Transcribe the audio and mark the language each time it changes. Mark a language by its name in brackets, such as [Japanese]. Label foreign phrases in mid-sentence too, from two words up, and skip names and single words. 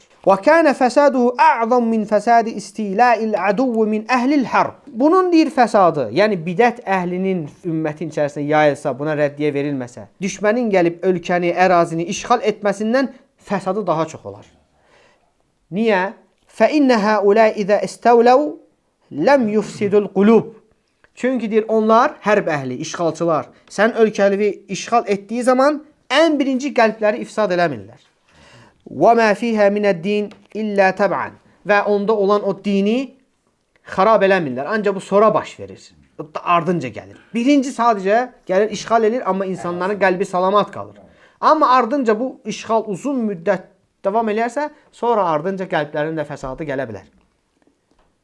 [Arabic] وكان فساده أعظم من فساد استيلاء العدو من أهل الحرب. [Azerbaijani] Bunun deyir fəsadı, yəni bidət əhlinin ümmətin içərisində yayılsa, buna rəddiyə verilməsə, düşmənin gəlib ölkəni, ərazini işğal etməsindən fəsadı daha çox olar. Niyə? [Arabic] فَإِنَّ هَؤُلَاءِ إِذَا اِسْتَوْلَوْا لَمْ يُفْسِدُ الْقُلُوبِ. [Azerbaijani] Çünki deyir, onlar, hərb əhli, işğalçılar, sən ölkəlivi işğal etdiyi zaman ən birinci qəlbləri ifsad eləmirlər. [Arabic] وَمَا فِيهَا مِنَ الدِّينِ إِلَّا تَبْعًا. [Azerbaijani] Və onda olan o dini xarab eləmirlər. Ancaq bu sonra baş verir. Ardınca gəlir. Birinci sadəcə gəlir, işğal edir, amma insanların qəlbi salamat qalır. Amma ardınca bu işğal uzun müddət davam edərsə, sonra ardınca qəlblərin də fəsadı gələ bilər.